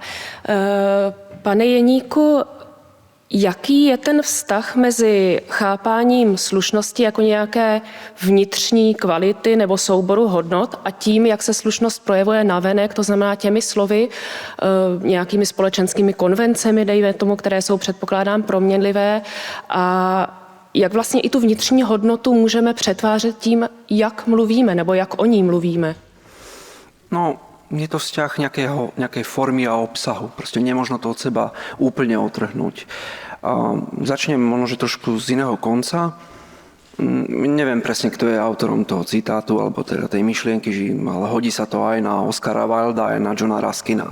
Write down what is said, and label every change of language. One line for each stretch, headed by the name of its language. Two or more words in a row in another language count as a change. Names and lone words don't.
Czech: Pane Jeníku, jaký je ten vztah mezi chápáním slušnosti jako nějaké vnitřní kvality nebo souboru hodnot a tím, jak se slušnost projevuje navenek, to znamená těmi slovy, nějakými společenskými konvencemi, dejme tomu, které jsou předpokládám proměnlivé, a jak vlastně i tu vnitřní hodnotu můžeme přetvářet tím, jak mluvíme nebo jak o ní mluvíme? No,
Slovak: je to vzťah nejakej formy a obsahu. Proste nemožno to od seba úplne otrhnúť. Začnem možno, že trošku z iného konca. Neviem presne, kto je autorom toho citátu, alebo teda tej myšlienky, ale hodí sa to aj na Oscara Wilda, aj na Johna Ruskina.